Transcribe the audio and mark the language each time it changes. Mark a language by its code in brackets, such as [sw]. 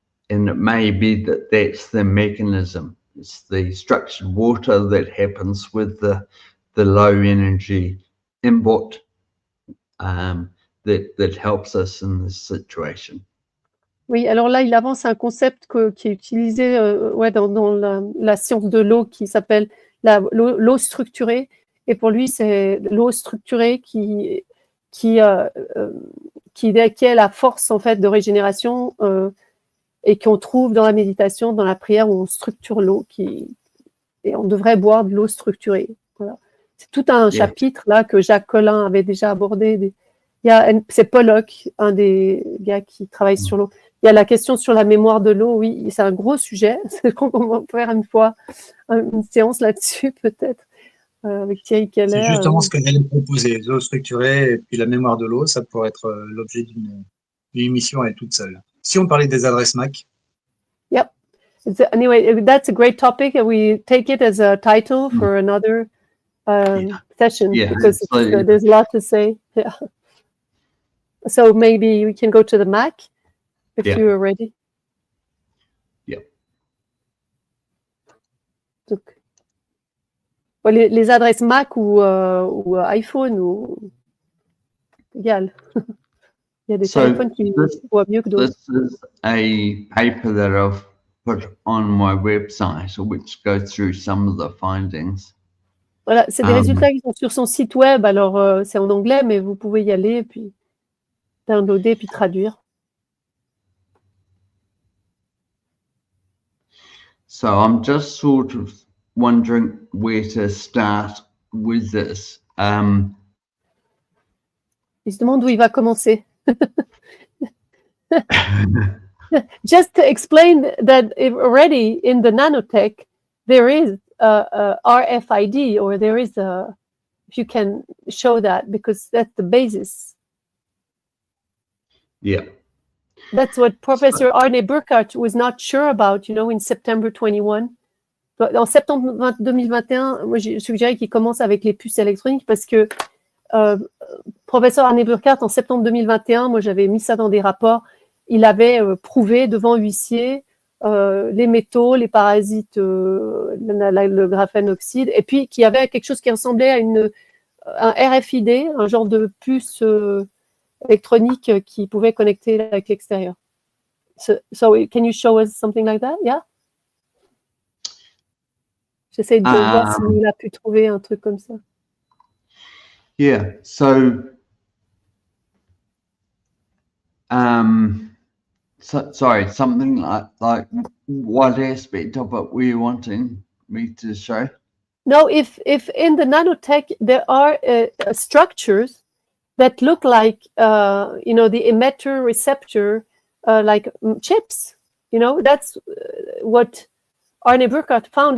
[en] And it may be that that's the mechanism. It's the structured water that happens with the low energy input that helps us in this situation. [fr] Oui, alors là, il avance un concept qui est utilisé dans la science de l'eau, qui s'appelle l'eau structurée. Et pour lui, c'est l'eau structurée qui a la force en fait de régénération et qu'on trouve dans la méditation, dans la prière, où on structure l'eau, et on devrait boire de l'eau structurée. Voilà. C'est tout un chapitre là que Jacques Collin avait déjà abordé. C'est Pollock, un des gars qui travaille sur l'eau. Il y a la question sur la mémoire de l'eau, oui, c'est un gros sujet. On va faire une fois une séance là-dessus, peut-être, avec Thierry Keller. C'est justement ce que j'allais proposer, l'eau structurée et puis la mémoire de l'eau, ça pourrait être l'objet d'une émission à elle toute seule. Si on parlait des adresses MAC. [en] Yep. Anyway, that's a great topic. We take it as a title for another session, because there's a lot to say. Yeah. So maybe we can go to the Mac if you are ready. Yeah. [fr] Donc, les adresses Mac ou iPhone ou égal. Il y a des téléphones qui voient mieux que d'autres. [en] This is a paper that I've put on my website, which goes through some of the findings. [fr] Voilà, c'est des résultats qui sont sur son site web. Alors, c'est en anglais, mais vous pouvez y aller et puis downloader puis traduire. [en] So I'm just sort of wondering where to start with this. [fr] Il se demande où il va commencer. [en] Just to explain that already in the nanotech, there is a RFID, or there is a, if you can show that, because that's the basis. Yeah. That's what Professor Arne Burkhardt was not sure about, you know, in September 21. [fr] En septembre 2021, moi, j'ai suggéré qu'il commence avec les puces électroniques parce que Professeur Arne Burkhardt, en septembre 2021, moi, j'avais mis ça dans des rapports, il avait prouvé devant huissier les métaux, les parasites, le graphène oxyde, et puis qu'il y avait quelque chose qui ressemblait à un RFID, un genre de puce électronique qui pouvait connecter avec l'extérieur. [en] So can you show us something like that? Yeah? [fr] J'essaie de voir s'il a pu trouver un truc comme ça. [en] Yeah, so sorry, something like what aspect of it were you wanting me to show? No, if in the nanotech there are structures that look like you know, the emitter receptor, like chips, you know, that's what Arne Burkhardt found.